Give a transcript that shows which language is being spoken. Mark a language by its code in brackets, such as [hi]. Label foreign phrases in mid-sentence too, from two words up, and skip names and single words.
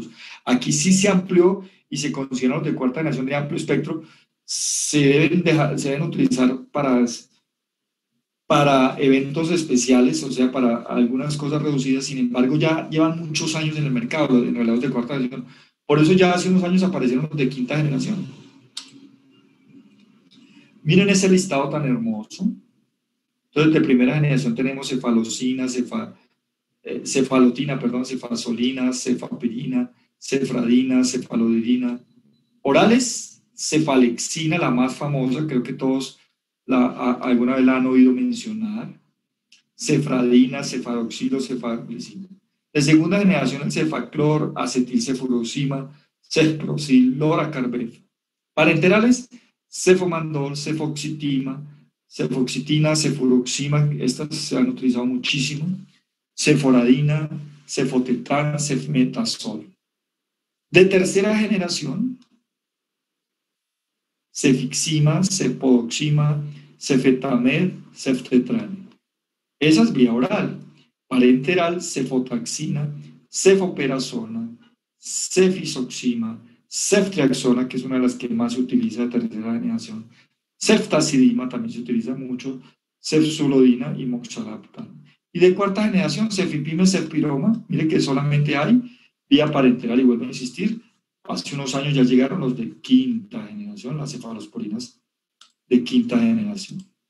[es] Aquí sí se amplió y se consideran los de cuarta generación de amplio espectro, se deben utilizar para eventos especiales, o sea, para algunas cosas reducidas. Sin embargo, ya llevan muchos años en el mercado, en relatos de cuarta generación. Por eso ya hace unos años aparecieron los de quinta generación. Miren ese listado tan hermoso. Entonces, de primera generación tenemos cefalocina, cefalotina, cefazolina, cefapirina, cefradina, cefalodirina. Orales, cefalexina, la más famosa, creo que todos alguna vez la han oído mencionar. Cefradina, cefaroxilo, cefaglicina. De segunda generación, el cefaclor, acetilcefuroxima, cefproxil, loracarbefa. Parenterales, cefomandol, cefoxitina, cefuroxima, estas se han utilizado muchísimo, ceforadina, cefotetran, cefmetazol. De tercera generación, cefixima, cepodoxima, cefetamed, ceftetran. Esa es vía oral. Parenteral, cefotaxina, cefoperazona, cefisoxima, ceftriaxona, que es una de las que más se utiliza de tercera generación, ceftazidima también se utiliza mucho, cefsulodina y moxalaptan. Y de cuarta generación, cefipime, cefpiroma, mire que solamente hay vía parenteral, y vuelvo a insistir, hace unos años ya llegaron los de quinta generación, las cefalosporinas de quinta generación.